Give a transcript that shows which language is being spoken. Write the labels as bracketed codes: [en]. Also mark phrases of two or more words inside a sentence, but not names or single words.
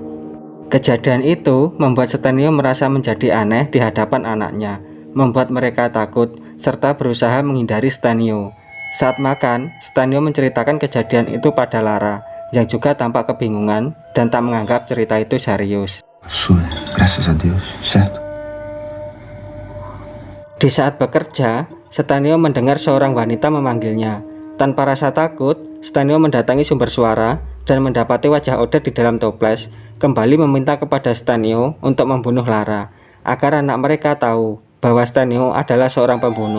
[id] Kejadian itu membuat Stenio merasa menjadi aneh di hadapan anaknya, membuat mereka takut serta berusaha menghindari Stenio. Saat makan, Stenio menceritakan kejadian itu pada Lara, yang juga tampak kebingungan dan tak menganggap cerita itu serius. [pt] Gracias a Dios, certo? [id] Di saat bekerja, Stenio mendengar seorang wanita memanggilnya. Tanpa rasa takut, Stenio mendatangi sumber suara dan mendapati wajah Odette di dalam toples, kembali meminta kepada Stenio untuk membunuh Lara, agar anak mereka tahu bahwa Stenio adalah seorang pembunuh.